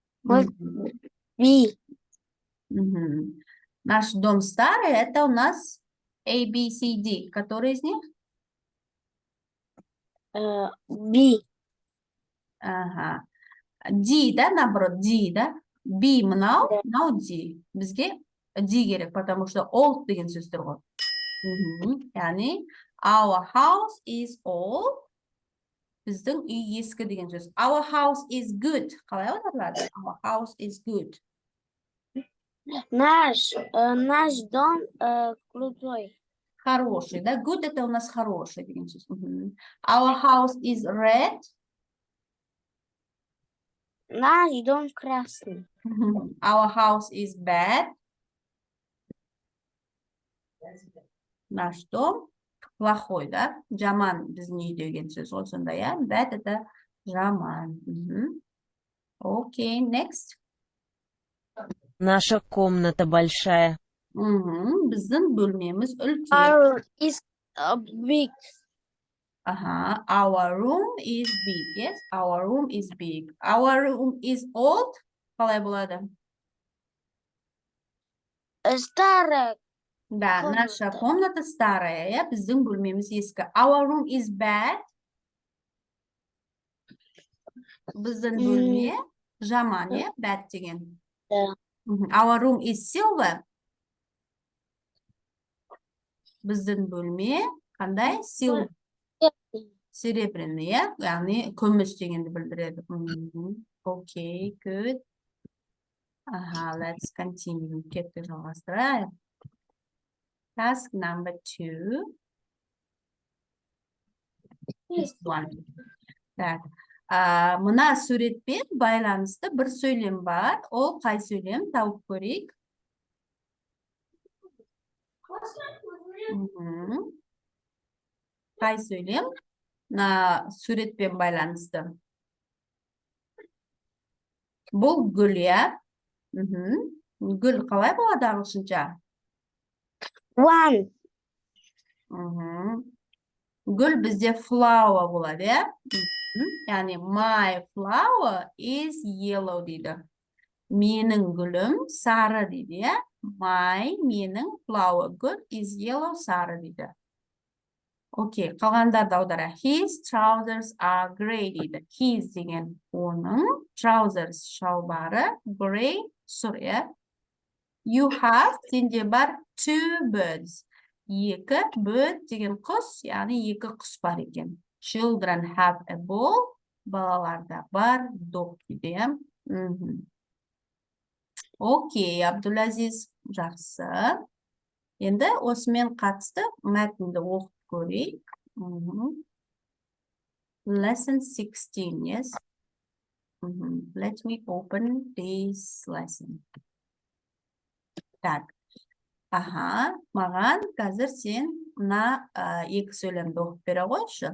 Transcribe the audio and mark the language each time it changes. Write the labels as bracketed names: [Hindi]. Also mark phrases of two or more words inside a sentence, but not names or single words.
[Russian] Вот. Мгм. B. Мгм. Наш дом старый, это у нас A, B, C, D. Который из них? B. Ага. D, да, наоборот, D, да? [Kazakh] B мынау, [Russian] Да. [Kazakh] мынау D. Бізге D керек, [Russian] потому что [Kazakh] old деген сөз тұр ғой. Мгм. Яғни, [English] our house is old. [Kazakh] Біздің үй ескі деген сөз. [English] Our house is good. [Kazakh] Қалай аударылады? [English] Our house is good. [Russian] Наш дом крутой. Хороший, да? Good это у нас хороший [Kazakh] деген сөз. [Russian] Мгм. [English] Our house is red. [Russian] Наш дом красный. Мгм. [English] Our house is bad. [Russian] Наш дом плохой, да? [Kazakh] Жаман біздің үй деген сөз ғой сонда, иә? [Russian] Bad это жаман. Мгм. Окей, next. Наша комната большая. Мгм. [Kazakh] Біздің бөлмеміз үлкен. [English] Our is big. Ага, our room is big, yes? Our room is big. Our room is old. [Kazakh] Қалай болады? [Russian] Старая Да, наша комната старая, [Kazakh] иә? Біздің бөлмеміз ескі. [English] Our room is bad. [Kazakh] Біздің бөлме жаман, иә? Bad деген. [Russian] Да. Мгм. [English] Our room is silver. [Kazakh] Біздің бөлме қандай? Silver. [Russian] Серебряный, иә? [Kazakh] Яғни күміс дегенді білдіреді. Мгм. Окей, [English] good. Ага, let's continue. [Kazakh] Кетті жалғастырайық. [English] Task number 2. This one. [Russian] Так. [Kazakh] Мына суретпен байланысты бір сөйлем бар. Ол қай сөйлем? Тауып көрейік. Мгм. Қай сөйлем? Мына суретпен байланысты. Бұл гүл, иә? Мгм. Гүл қалай болады ағылшынша? [English] One. [Kazakh] Мгм. Гүл бізде flower болады, иә? Мгм. Яғни [English] my flower is yellow [Kazakh] дейді. Менің гүлім сары дейді, иә? My, менің flower, гүл [English] is yellow, [Kazakh] сары дейді. Окей, қалғандарды аудара. [English] His trousers are gray [Kazakh] дейді. His деген оның, trousers шалбары, gray сұр, иә? You have, сенде бар, two birds. Екі, bird деген құс, яғни екі құс бар екен. Children have a ball. Балаларда бар, dog дейді, иә? Мгм. Окей, Абдулазиз, жақсы. Енді осымен қатысты мәтінді оқып көрейік. Мгм. [English] Lesson 16, yes? Мгм. Let me open this lesson. [Russian] Так. [Kazakh] Аха, маған қазір сен мына екі сөйлемді оқып бере қойшы.